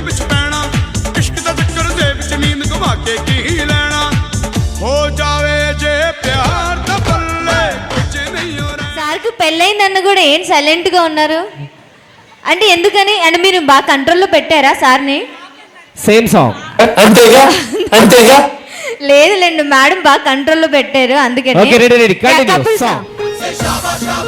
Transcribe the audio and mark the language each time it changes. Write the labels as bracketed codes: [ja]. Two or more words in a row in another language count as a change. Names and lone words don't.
[pa] ਵਿੱਚ ਪੈਣਾ ਇਸ਼ਕ ਦਾ ਚੱਕਰ ਦੇ ਵਿੱਚ ਨੀਂਦ ਗਵਾ ਕੇ ਕੀ ਲੈਣਾ ਹੋ ਜਾਵੇ ਜੇ ਪਿਆਰ ਦਾ ਬੱਲੇ ਕੁਝ ਨਹੀਂ ਹੋ ਰਿਹਾ [te] సార్కి పెళ్ళైందన్న కూడా ఏం సైలెంట్ గా ఉన్నారు అంటే ఎందుకని అంటే మీరు బాగా కంట్రోల్లో పెట్టారా సార్ని [en] same song [te] అంతేగా అంతేగా లేదులేండి మేడం బాగా కంట్రోల్లో పెట్టారు అందుకని [en] okay ready ready Yeah, కంటిన్యూ couple సాంగ్ song.